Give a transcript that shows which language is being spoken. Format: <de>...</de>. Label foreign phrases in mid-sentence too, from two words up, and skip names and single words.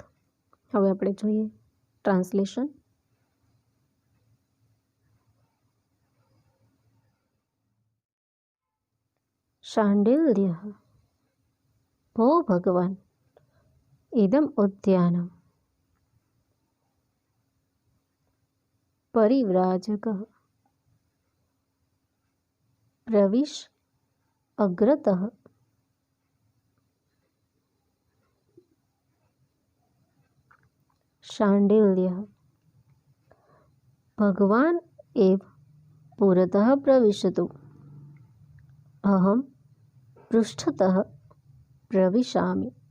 <gu>હવે આપણે જોઈએ ટ્રાન્સલેશન.</gu> <sa>शांडिल्य भो भगवान इदम उद्यानम परिव्राजकः प्रविश अग्रतः शाण्डिल्यः भगवान् एव पुरतः प्रविशतु अहं पृष्ठतः प्रविशामि.</sa>